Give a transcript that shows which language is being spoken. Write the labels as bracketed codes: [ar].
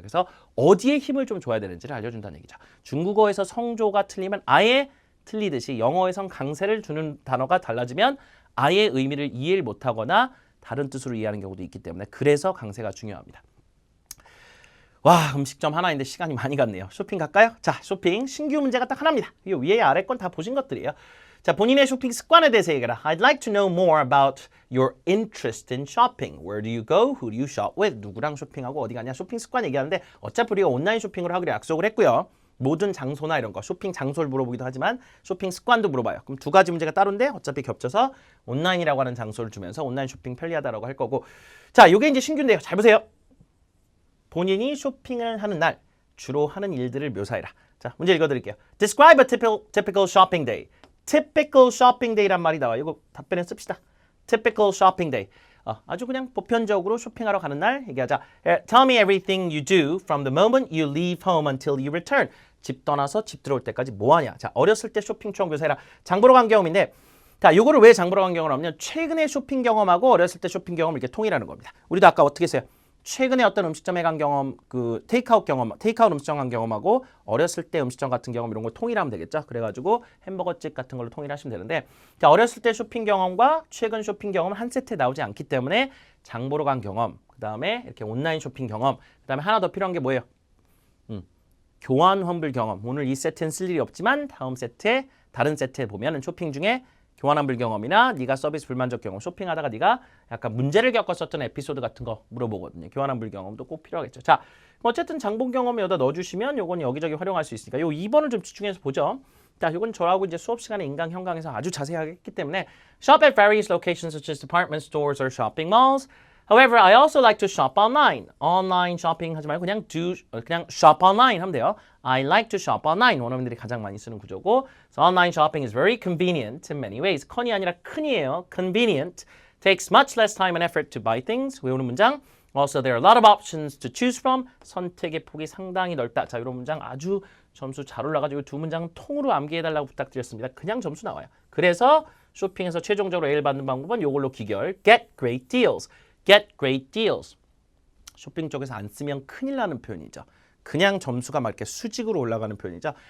[ko] 그래서 어디에 힘을 좀 줘야 되는지를 알려준다는 얘기죠. 중국어에서 성조가 틀리면 아예 틀리듯이 영어에선 강세를 주는 단어가 달라지면 아예 의미를 이해를 못하거나 다른 뜻으로 이해하는 경우도 있기 때문에 그래서 강세가 중요합니다. 와 음식점 하나인데 시간이 많이 갔네요. 쇼핑 갈까요? 자 쇼핑 신규 문제가 딱 하나입니다. 이 위에 아래 건 다 보신 것들이에요. 자 본인의 쇼핑 습관에 대해서 얘기해라. [en] I'd like to know more about your interest in shopping. Where do you go? Who do you shop with? [ko] 누구랑 쇼핑하고 어디 가냐? 쇼핑 습관 얘기하는데 어차피 우리가 온라인 쇼핑으로 하기로 약속을 했고요. 모든 장소나 이런 거 쇼핑 장소를 물어보기도 하지만 쇼핑 습관도 물어봐요. 그럼 두 가지 문제가 따로인데 어차피 겹쳐서 온라인이라고 하는 장소를 주면서 온라인 쇼핑 편리하다라고 할 거고 자 이게 이제 신규인데요. 잘 보세요. 본인이 쇼핑을 하는 날 주로 하는 일들을 묘사해라. 자 문제 읽어드릴게요. [en] Describe a typical shopping day. [ko] Typical shopping day란 말이 나와요. 이거 답변에 씁시다. [en] Typical shopping day. [ko] 아주 그냥 보편적으로 쇼핑하러 가는 날 얘기하자. [en] Tell me everything you do from the moment you leave home until you return. [ko] 집 떠나서 집 들어올 때까지 뭐 하냐. 자, 어렸을 때 쇼핑 추억 묘사해라. 장 보러 간 경험인데 자, 요거를 왜 장 보러 간 경험을 하면 최근에 쇼핑 경험하고 어렸을 때 쇼핑 경험을 이렇게 통일하는 겁니다. 우리도 아까 어떻게 했어요? 최근에 어떤 음식점에 간 경험, 그 테이크아웃 음식점 간 경험하고 어렸을 때 음식점 같은 경험 이런 걸 통일하면 되겠죠. 그래가지고 햄버거집 같은 걸로 통일하시면 되는데 자, 어렸을 때 쇼핑 경험과 최근 쇼핑 경험은 한 세트에 나오지 않기 때문에 장 보러 간 경험, 그 다음에 이렇게 온라인 쇼핑 경험, 그 다음에 하나 더 필요한 게 뭐예요? 교환 환불 경험. 오늘 이 세트는 쓸 일이 없지만 다음 세트에 다른 세트에 보면은 쇼핑 중에 교환 환불 경험이나 네가 서비스 불만족 경험, 쇼핑하다가 네가 약간 문제를 겪었었던 에피소드 같은 거 물어보거든요. 교환 환불 경험도 꼭 필요하겠죠. 자, 어쨌든 장본 경험에 여기다 넣어주시면 요건 여기저기 활용할 수 있으니까 요 2번을 좀 집중해서 보죠. 자, 요건 저하고 이제 수업 시간에 인강 현강에서 아주 자세하게 했기 때문에 [en] Shop at various locations such as department stores or shopping malls. However, I also like to shop online. [ko] Online shopping 하지 말고 그냥 shop online 하면 돼요. [en] I like to shop online. [ko] 원어민들이 가장 많이 쓰는 구조고. [en] So online shopping is very convenient in many ways. [ko] con이 아니라 큰이에요. [en] Convenient. Takes much less time and effort to buy things. [ko] 외우는 문장. [en] Also, there are a lot of options to choose from. [ko] 선택의 폭이 상당히 넓다. 자, 이런 문장 아주 점수 잘 올라가지고 두 문장 통으로 암기해달라고 부탁드렸습니다. 그냥 점수 나와요. 그래서 쇼핑에서 최종적으로 A를 받는 방법은 이걸로 기결. [en] Get great deals. Get great deals. [ko] 쇼핑 쪽에서 안 쓰면 큰일 나는 표현이죠. 그냥 점수가 막 이렇게 수직으로 올라가는 표현이죠.